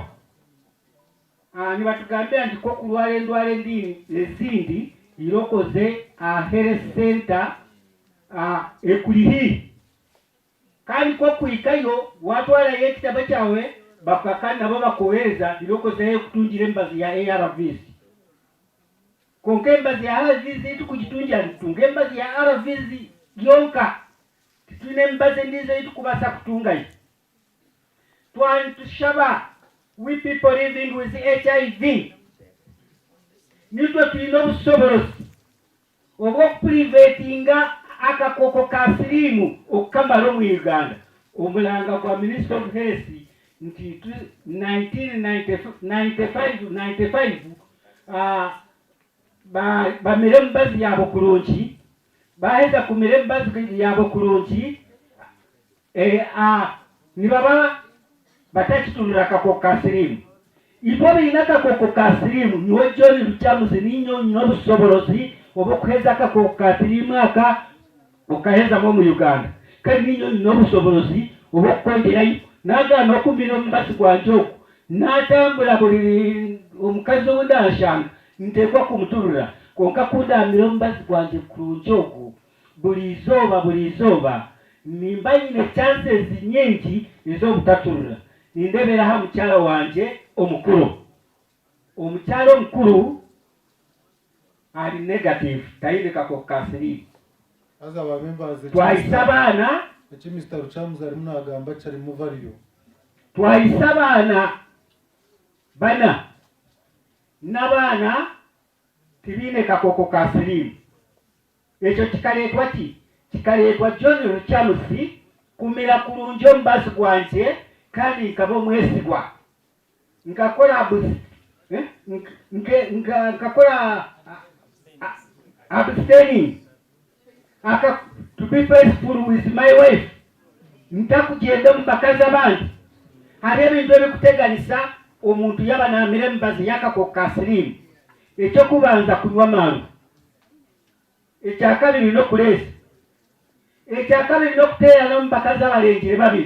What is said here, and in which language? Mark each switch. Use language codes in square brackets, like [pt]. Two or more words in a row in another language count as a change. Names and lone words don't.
[nyn] Nibatugambira nti ko kulwala endwala ezindi irokoze [en] health center [nyn] ekuli kandi ko kwikayo watwalayo ekitabo kyawe bakakana nabo bakuweereza irokozeyo kutungira emibazi ya ARVs. Konka emibazi ya ARVs tukugitungira nitutunga emibazi ya ARVs yonka titulina emibazi endiizo tukubasa kutungayo. Twatushaba we [en] people living with HIV [nyn] nitwe tulina obusobozi obw'okupurivetinga akakoko ka siriimu okukamala mu Uganda. Omulanga gwa [en] Minister of Health [nyn] nti 1995 bamire emibazi yaabo kurungi, baheza kumira emibazi yaabo kurungi, nibaba batakitunula akakoko ka siriimu. Ibo birina akakoko ka siriimu niwe John Luchamuzi ninyo nyina obusobolozi obw'okuheza akakoko ka siriimu aka okahezamu mu Uganda. Kale ninyo nyina obusobolozi obw'okukwenderayo n'agaana okumira omubazi gwanje ogwo n'atambula buli omukazi owundi anshanga nteekwa kumutulula konka kundamira omubazi gwanje kurungi ogwo buli izooba nimba nyine chances nyingi ez'obutatulula. Nindeberaho mukyala wanje omukuru. Omukyala omukuru ali negative tayine kakoko ka siriimu. Twayisa abaana eki Mr. Luchamuzi arimu nagamba kyarimu variyo. Twayisa abaana bana n'abaana tibiine kakoko ka siriimu. Ekyo kikaleetwa ki? Kikaleetwa John Luchamuzi kumira kurungi omubazi gwanje kandi nkaba omwesigwa. [en] Nkakora abstaining to be faithful with my wife. [nyn] Ntakugenda mu bakazi abandi. Hariho ebintu ebikuteganisa omuntu yaba namira emibazi y'akakoko ka siriimu. Ekyokubanza kunywa mangu, ekyakabiri n'okuleesa, ekyakabiri n'okuteerana mu bakazi abalengire babiri.